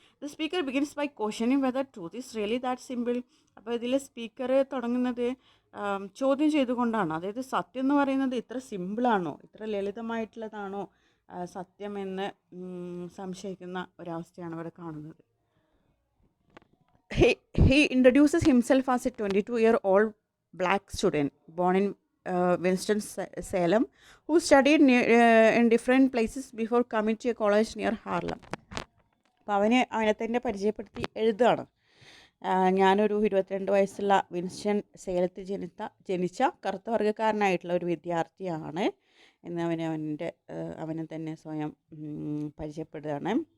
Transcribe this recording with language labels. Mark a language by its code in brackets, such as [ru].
[en] The speaker begins by questioning whether truth is really that simple. [ml] അപ്പോൾ ഇതിൽ speaker തുടങ്ങുന്നത് ചോദ്യം ചെയ്തുകൊണ്ടാണ്. അതായത് സത്യം എന്ന് പറയുന്നത് ഇത്ര സിമ്പിളാണോ, ഇത്ര ലളിതമായിട്ടുള്ളതാണോ സത്യം എന്ന് സംശയിക്കുന്ന ഒരവസ്ഥയാണ് ഇവിടെ കാണുന്നത്. [en] He introduces himself as a 22-year-old black student born in Winston-Salem who studied in different places before coming to a college near Harlem. [ml] അപ്പോൾ അവനെ തന്നെ പരിചയപ്പെടുത്തി എഴുതുകയാണ്. ഞാനൊരു 22 വയസ്സുള്ള വിൻസ്റ്റൺ സേലത്തിൽ ജനിച്ച കറുത്ത വർഗ്ഗക്കാരനായിട്ടുള്ള ഒരു വിദ്യാർത്ഥിയാണ് എന്ന് അവനെ തന്നെ സ്വയം പരിചയപ്പെടുകയാണ്.